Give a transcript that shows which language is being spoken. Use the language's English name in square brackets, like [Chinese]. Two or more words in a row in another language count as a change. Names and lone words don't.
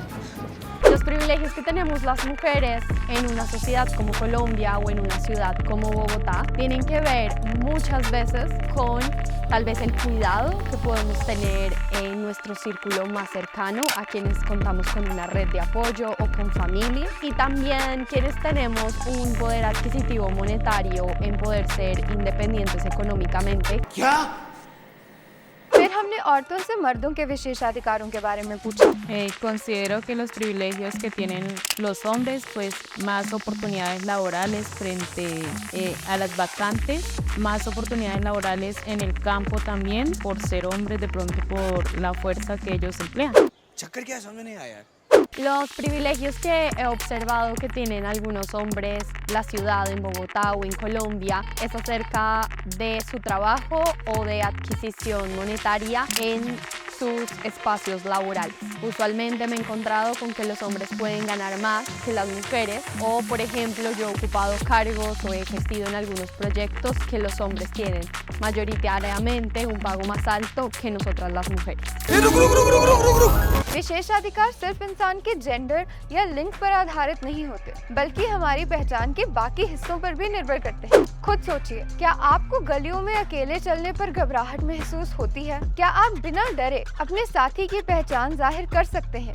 [Spanish] Los privilegios que tenemos las mujeres en una sociedad como Colombia o en una ciudad como Bogotá tienen que ver muchas veces con tal vez el cuidado que podemos tener en nuestro círculo más cercano, a quienes contamos con una red de apoyo o con familia, y también quienes tenemos un poder adquisitivo monetario en poder ser independientes económicamente. [Hindi] क्या? फिर हमने औरतों से मर्दों के विशेषाधिकारों के बारे में पूछा। [Spanish] Considero que los privilegios que tienen los hombres, pues más oportunidades laborales frente a las vacantes, más oportunidades laborales en el campo también, por ser hombres, de pronto por la fuerza que ellos emplean. [Hindi] चक्कर क्या है समझ में नहीं आया यार। [Spanish] Los privilegios que he observado que tienen algunos hombres, la ciudad en Bogotá o en Colombia, es acerca de su trabajo o de adquisición monetaria en sus espacios laborales. Usualmente me he encontrado con que los hombres pueden ganar más que las mujeres, o por ejemplo yo he ocupado cargos o he ejercido en algunos proyectos que los hombres tienen mayoritariamente un pago más alto que nosotras las mujeres. [Hindi] विशेषाधिकार सिर्फ इंसान के जेंडर या लिंग पर आधारित नहीं होते, बल्कि हमारी पहचान के बाकी हिस्सों पर भी निर्भर करते हैं। खुद सोचिए, क्या आपको गलियों में अकेले चलने पर घबराहट महसूस होती है? क्या आप बिना डरे अपने साथी की पहचान जाहिर कर सकते हैं?